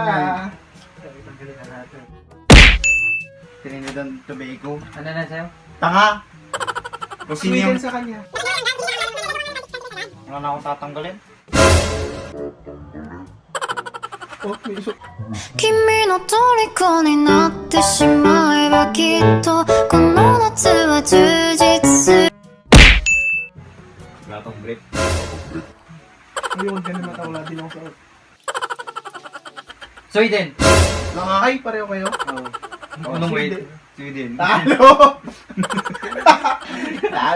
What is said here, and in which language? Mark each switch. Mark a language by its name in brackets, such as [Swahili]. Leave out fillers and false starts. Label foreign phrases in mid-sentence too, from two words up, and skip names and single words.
[Filipino] yan. Tanggalin na natin. Trinidad and Tobago. Ano na sa'yo? Tanga! Kung sino Sweden yung... sa kanya. Wala na akong tatanggalin. Oh, may iso. [Japanese] 君の虜になってしまえばきっとこの夏は充実する [Filipino] Wala tong break. Ay, huwag ka na matawala din ako sa... Sweden! Ay, pareho kayo? Anong Sweden. Sweden. Talo! Talo!